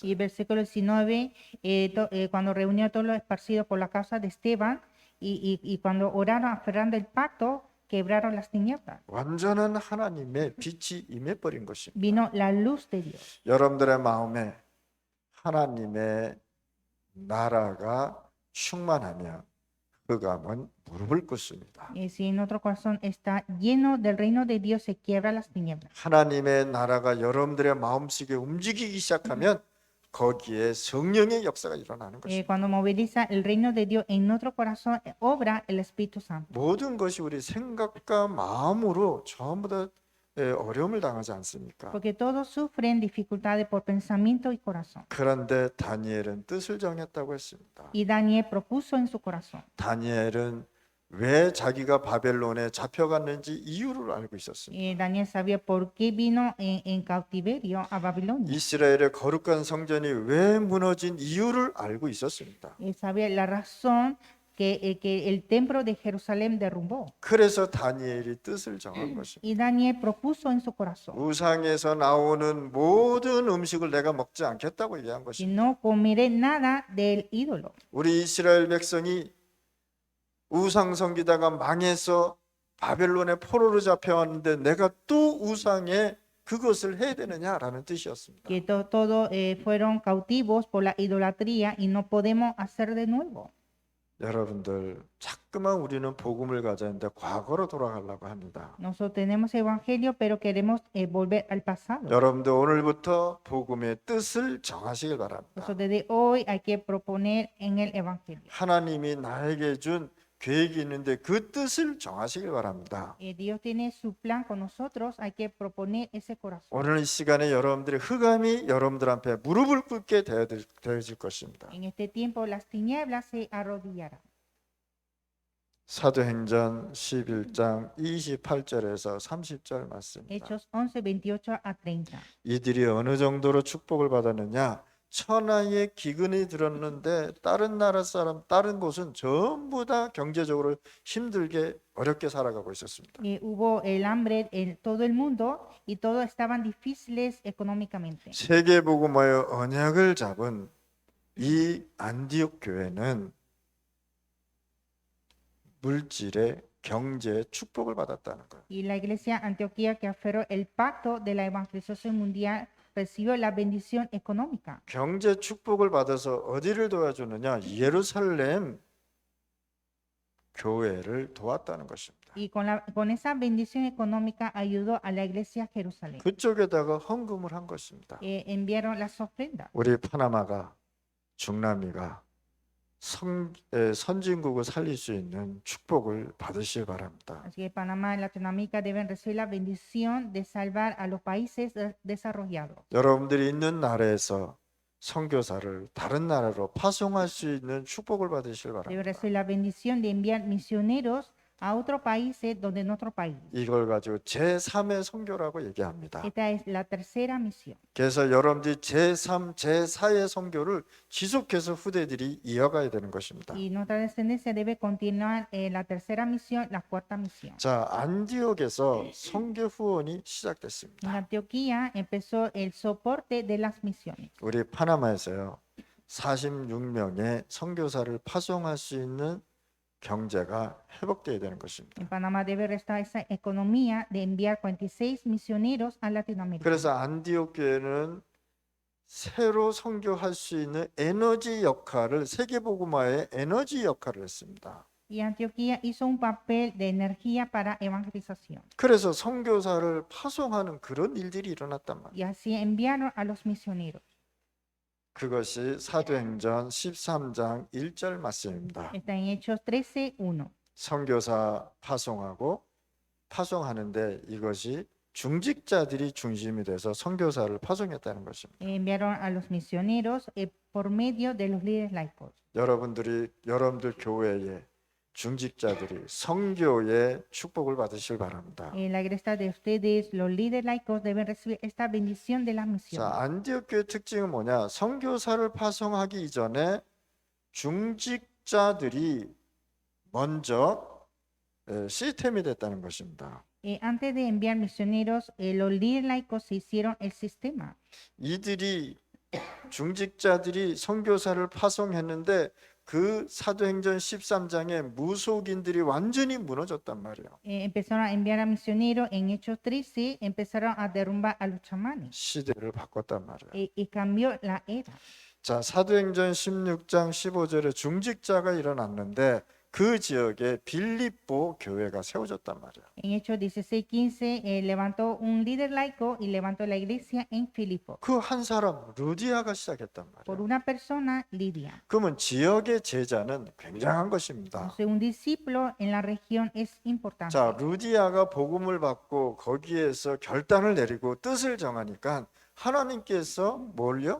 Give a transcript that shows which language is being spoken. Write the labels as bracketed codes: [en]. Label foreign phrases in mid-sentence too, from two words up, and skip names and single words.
[es] Y el versículo 19, cuando reunió a todos los esparcidos por la causa de Esteban y cuando oraron aferrando el pacto, quebraron las tinieblas. [ko] 완전한 하나님의 빛이 임해버린 것입니다. [es] Vino la luz de Dios. [ko] 여러분들의 마음에 하나님의 나라가 충만하면 흑암은 무릎을 꿇습니다. [es] Si en nuestro corazón está lleno del reino de Dios, se quiebra las tinieblas. [ko] 하나님의 나라가 여러분들의 마음속에 움직이기 시작하면 거기에 성령의 역사가 일어나는 것입니다. [es] Cuando moviliza el reino de Dios en nuestro corazón, obra el Espíritu Santo. [ko] 모든 것이 우리 생각과 마음으로 전부 다 어려움을 당하지 않습니까? [es] Porque todos sufren dificultades por pensamiento y corazón. [ko] 그런데 다니엘은 뜻을 정했다고 했습니다. [es] Y Daniel propuso en su corazón. [ko] 다니엘은 왜 자기가 바벨론에 잡혀갔는지 이유를 알고 있었습니다. [es] Daniel sabía por qué vino en cautiverio a Babilonia. [ko] 이스라엘의 거룩한 성전이 왜 무너진 이유를 알고 있었습니다. [es] Sabía la razón que el templo de Jerusalén derrumbó. [ko] 그래서 다니엘이 뜻을 정한 것입니다. [es] Y Daniel propuso en su corazón. [ko] 우상에서 나오는 모든 음식을 내가 먹지 않겠다고 얘기한 [es] Y [ko] 것입니다. [es] no comeré nada del ídolo. [ko] 우리 이스라엘 백성이 우상 섬기다가 망해서 바벨론의 포로로 잡혀왔는데 내가 또 우상에 그것을 해야 되느냐라는 뜻이었습니다. [es] Que todos fueron cautivos por la idolatría y no podemos hacer de nuevo. [ko] 여러분들 자꾸만 우리는 복음을 가졌는데 과거로 돌아가려고 합니다. [es] Nosotros tenemos evangelio, pero queremos volver al pasado. [ko] 여러분들 오늘부터 복음의 뜻을 정하시길 바랍니다. [es] Entonces, desde hoy hay que proponer en el evangelio. [ko] 하나님이 나에게 준 계획이 있는데 그 뜻을 정하시길 바랍니다. [es] Dios tiene su plan con nosotros, hay que proponer ese corazón. [ko] 오늘 이 시간에 여러분들의 흑암이 여러분들 앞에 무릎을 꿇게 되어질 것입니다. [es] En este tiempo las tinieblas se arrodillarán. [ko] 사도행전 11장 28절에서 30절 말씀입니다. [es] Hechos 11, 28 a 30. [ko] 이들이 어느 정도로 축복을 받았느냐? 천하의 기근이 들었는데 다른 나라 사람, 다른 곳은 전부 다 경제적으로 힘들게 어렵게 살아가고 있었습니다. [es] Hubo el hambre en todo el mundo y todos estaban difíciles económicamente. [ko] 세계복음화의 언약을 잡은 이 안디옥 교회는 물질의 경제 축복을 받았다는 거예요. [es] Y la iglesia Antioquía que aferró el pacto de la evangelización mundial recibió la bendición económica. [ko] 경제 축복을 받아서 어디를 도와주느냐? 예루살렘 교회를 도왔다는 것입니다. [es] Y con esa bendición económica ayudó a la iglesia Jerusalén. [ko] 그쪽에다가 헌금을 한 것입니다. [es] Enviaron las ofrendas. [ko] 우리 파나마가 중남미가 선진국을 살릴 수 있는 축복을 받으시기 바랍니다. [es] Así que Panamá y Latinoamérica deben recibir la bendición de salvar a los países desarrollados. [ko] 여러분들이 있는 나라에서 선교사를 다른 나라로 파송할 수 있는 축복을 받으시기 [es] Deben [ko] 바랍니다. [es] recibir la bendición de enviar misioneros a otros países donde nuestro país. [ko] 이걸 가지고 제3의 선교라고 얘기합니다. [es] Esta es la tercera misión. [ko] 그래서 여러분들이 제3, 제4의 선교를 지속해서 후대들이 이어가야 되는 것입니다. [es] Y nuestra descendencia debe continuar la tercera misión, la cuarta misión. [ko] 자, 안디옥에서 선교 후원이 [es] En [ko] 시작됐습니다. [es] Antioquía empezó el soporte de las misiones. [ko] 우리 파나마에서요 46명의 선교사를 파송할 수 있는 경제가 회복되어야 되는 것입니다. [es] En Panamá debe restar esa economía de enviar 46 misioneros a Latinoamérica. [ko] 그래서 안디옥 교회는 새로 선교할 수 있는 에너지 역할을 세계복음화의 에너지 역할을 했습니다. [es] Y Antioquía hizo un papel de energía para evangelización. [ko] 그래서 선교사를 파송하는 그런 일들이 일어났단 말이에요. [es] Y así enviaron a los misioneros. [ko] 그것이 사도행전 13장 1절 말씀입니다. [es] Está en Hechos 13:1. [ko] 선교사 파송하는데 이것이 중직자들이 중심이 돼서 선교사를 파송했다는 것입니다. [es] Enviaron a los misioneros por medio de los líderes laicos. [ko] 여러분들 교회에 중직자들이 선교의 축복을 받으실 바랍니다. [es] En la iglesia de ustedes, los líderes laicos deben recibir esta bendición de las misiones. [ko] 자, 안디옥 교회 특징은 뭐냐? 선교사를 파송하기 이전에 중직자들이 먼저 시스템이 됐다는 것입니다. [es] Antes de enviar misioneros, los líderes laicos se hicieron el sistema. [ko] 이들이 중직자들이 선교사를 파송했는데 그 사도행전 13장에 무속인들이 완전히 무너졌단 말이에요. [es] Empezaron a enviar a misioneros. En Hechos 13 empezaron a derrumbar a los chamanes. [ko] 시대를 바꿨단 말이에요. [es] Y cambió la era. [ko] 자, 사도행전 16장 15절에 중직자가 일어났는데 그 지역에 빌립보 교회가 세워졌단 말이에요. [es] En Hechos 16:15 levantó un líder laico y levantó la iglesia en Filipo. [ko] 그 한 사람 루디아가 시작했단 [es] Por [ko] 말이에요. [es] una persona, Lidia. [ko] 그러면 지역의 제자는 굉장한 것입니다. [es] Entonces, un discípulo en la región es importante. [ko] 자, 루디아가 복음을 받고 거기에서 결단을 내리고 뜻을 정하니까 하나님께서 뭘요?